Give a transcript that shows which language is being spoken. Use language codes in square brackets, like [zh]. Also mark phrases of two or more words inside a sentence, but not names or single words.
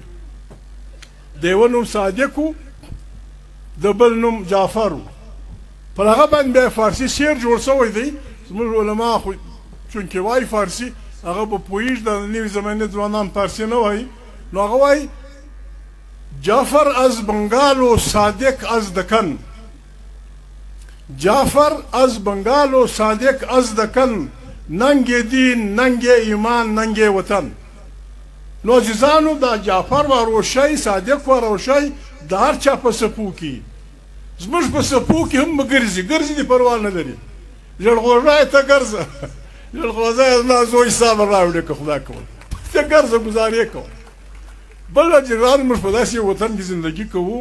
[ps] د یوه نوم صادق و، د بل نوم جعفر و. پر هغه باندې بیا فارسي شعر جوړ شوی دی، زموږ علما خو چونکې وایي فارسي، هغه به پوهېږي، د نوې زمانې ځوانان فارسي نه وایي، نو هغه وایي [fa] جعفر از بنگال و صادق از دکن، جعفر از بنگال و صادق از دکن، ننگ دین، ننگ ایمان، ننگ وطن. [ps] نو عزیزانو دا جعفر و روشی، صادق و روشی د هر چا په سپو کې، زموږ په سپو کې هم ګرځي دي، پروا نه لري. ژړغوزی ته ګرځه، ژړغوزی زما زوی صبر راوړي که خدا کول، ته ګرځه ګزارې کوه. بل جنرال موږ په داسې وطن کې زندگی کوو.